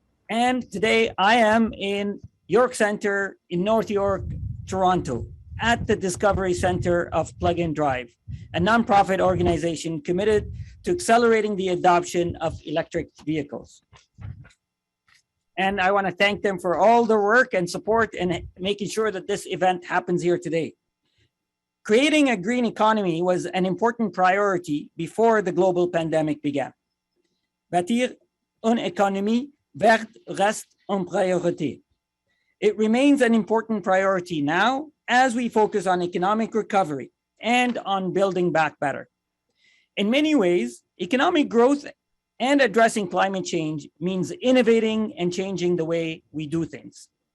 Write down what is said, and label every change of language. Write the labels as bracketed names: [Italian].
[English] And today I am in York Centre in North York, Toronto, at the Discovery Center of Plug and Drive, a nonprofit organization committed to accelerating the adoption of electric vehicles. And I want to thank them for all their work and support in making sure that this event happens here today. Creating a green economy was an important priority before the global pandemic began. [French] Bâtir une économie verte reste une priorité. [English] It remains an important priority now as we focus on economic recovery and on building back better. In many ways, economic growth and addressing climate change means innovating and changing the way we do things.